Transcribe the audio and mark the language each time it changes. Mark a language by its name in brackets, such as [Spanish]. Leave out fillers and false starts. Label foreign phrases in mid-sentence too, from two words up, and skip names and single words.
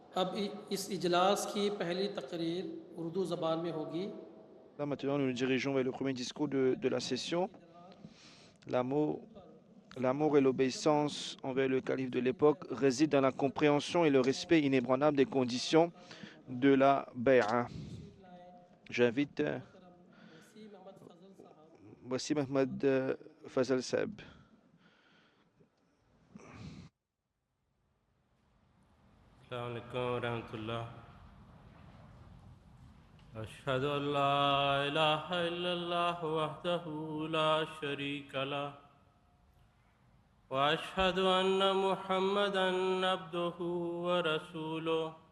[Urdu] اب اس اجلاس کی پہلی تقریر اردو زبان میں ہوگی. [French] Là, maintenant, nous nous dirigeons vers le premier discours de la session. L'amour, l'amour et l'obéissance envers le calife de l'époque résident dans la compréhension et le respect inébranlable des conditions de la bay'a. J'invite Wassim Ahmad Fazal Seb. [Arabic] السلام عليكم رحمة الله. أشهد أن لا إله إلا الله وحده لا شريك له و أشهد أن محمدا عبده و رسوله.